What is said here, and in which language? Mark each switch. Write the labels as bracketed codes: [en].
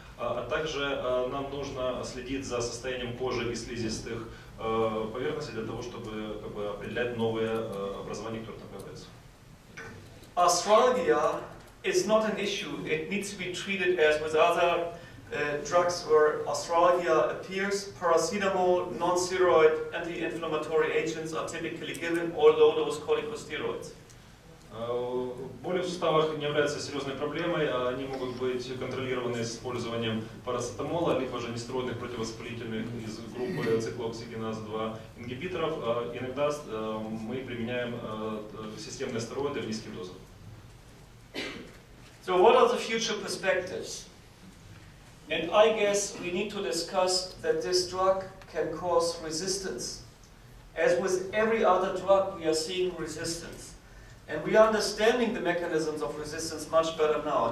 [ru] А также нам нужно следить за состоянием кожи и слизистых поверхностей для того, чтобы определять новые образования, которые там появляются. [en] Arthralgia is not an issue. It needs to be treated as with other drugs where Australia appears. Paracetamol, non-steroid anti-inflammatory agents are typically given, or low-dose corticosteroids. [ru] Боли в суставах не являются серьезной проблемой, они могут быть контролированы с использованием парацетамола, либо же нестероидных противовоспалительных из группы циклооксигеназ-2 ингибиторов. Иногда мы применяем системные стероиды в низких дозах. [en] So what are the future perspectives? And I guess we need to discuss that this drug can cause resistance. As with every other drug, we are seeing resistance. And we are understanding the mechanisms of resistance much better now.